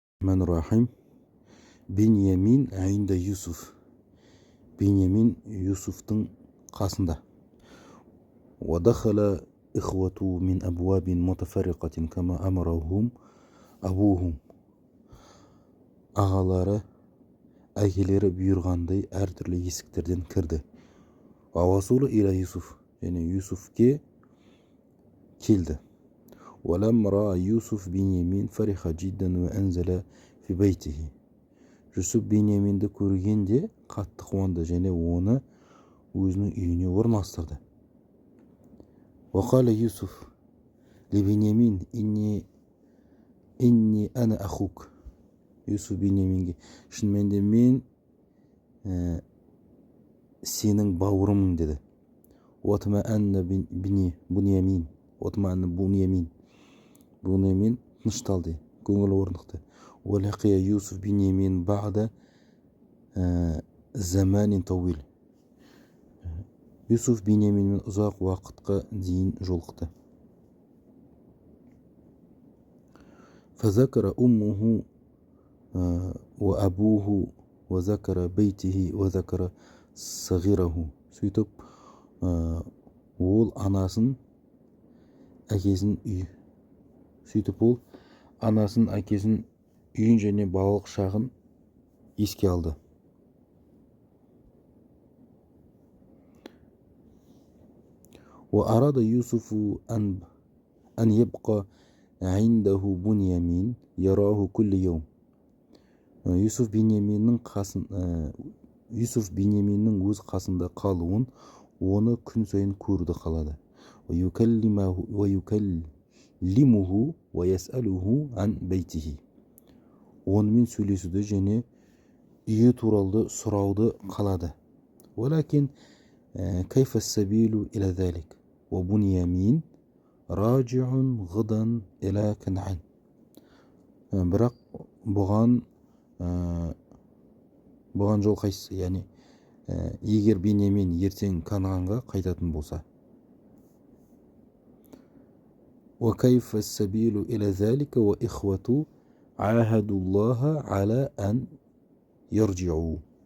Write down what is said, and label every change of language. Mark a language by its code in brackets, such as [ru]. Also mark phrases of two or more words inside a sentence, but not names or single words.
[ar] Bismillahirrahmanirrahim. بنيامين عند يوسف. [kk] Binyamin Yusuf'tың қасында. [ar] ودخل إخوته من أبواب متفرقة كما أمرهم أبوهم. [kk] Ағалары, әкелері бұйырғандай әртүрлі есіктерден кірді. [ar] ووصلوا إلى يوسف, [kk] және Юсуфке келді. [ar] ولما رأى يوسف بنيامين فرح جدا وأنزل في بيته. [kk] Юсуф Беньяминді көргенде қатты қуанды және оны өзінің үйіне орналастырды. [ar] وقال يوسف لبنيامين إني أنا أخوك. [kk] Юсуф Беньяминге шынымен де мен сенің бауырымын деді. وطمأن Буньямин тынышталды, көңілі орнықты. [ar] ولقي يوسف بنيامين بعد زمان طويل. [kk] Юсуф Беньяминмен ұзақ уақытқа дейін жолықты. [ar] فذكر أمه وأبوه وذكر بيته وذكر صغيره. [kk] Сөйтіп ол анасын, әкесін, үйін және балалық шағын еске алды. [ar] وأراد يوسف أن يبقى عنده بنيامين يراه كل يوم. [kk] Юсуф Беньяминнің өз қасында қалуын, оны күн сайын көруді қалады. [ar] ويكلمه ويسأله عن بيته. [kk] Онымен сөйлесуді және үйі туралы сұрауды қалады. [ar] ولكن كيف السبيل إلى ذلك وبنيامين راجع غدا إلى كنعان. [kk] Бірақ бұған жол қайсысы, яғни егер Беньямин ертең Канағанға қайтатын болса. [ar] وكيف السبيل إلى ذلك وإخوة عاهدوا الله على أن يرجعوا.